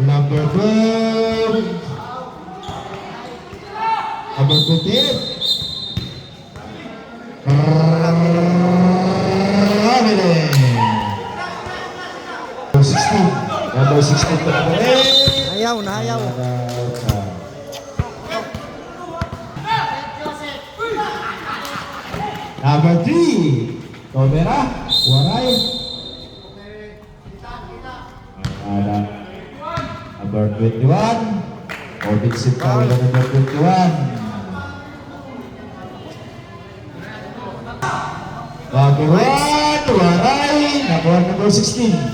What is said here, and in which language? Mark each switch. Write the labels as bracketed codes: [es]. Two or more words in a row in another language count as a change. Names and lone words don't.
[en] Number 12. Number 28. Ramile. Number 16. Number 16 to number 8. [war] Ayaw na ayaw. [en] Number 3. Tomera. Waray. Number 21. Offensive foul na number 21. Number 1. Waray. Number 16.